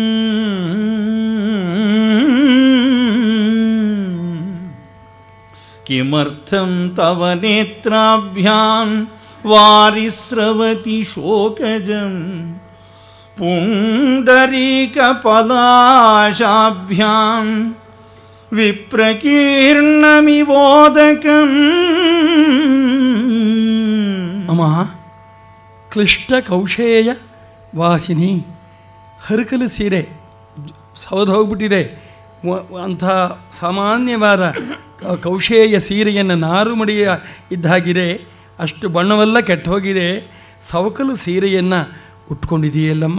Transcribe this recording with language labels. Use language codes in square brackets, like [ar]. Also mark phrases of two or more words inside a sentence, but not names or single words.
[sa] ಕಿಮರ್ಥಂ ತವ ನೇತ್ರಾಭ್ಯಾಂ ವಾರಿಸ್ರವತಿ ಶೋಕಜಂ. ಪುಂಡರೀಕಪಲಾಶಾಭ್ಯಾಂ ವಿಪ್ರಕೀರ್ಣಮಿವೋದಕಂ. [kn] ಅಮ್ಮ [sa] ಕ್ಲಿಷ್ಟ ಕೌಶೇಯ ವಾಸಿನಿ, [kn] ಹರಕಲು ಸೀರೆ ಸವದು ಹೋಗ್ಬಿಟ್ಟಿದೆ. ಅಂಥ ಸಾಮಾನ್ಯವಾದ ಕೌಶೇಯ ಸೀರೆಯನ್ನು ನಾರು ಮಡಿಯ ಇದ್ದಾಗಿದೆ. ಅಷ್ಟು ಬಣ್ಣವೆಲ್ಲ ಕೆಟ್ಟು ಹೋಗಿದೆ. ಸವಕಲು ಸೀರೆಯನ್ನು ಉಟ್ಕೊಂಡಿದೆಯಲ್ಲಮ್ಮ.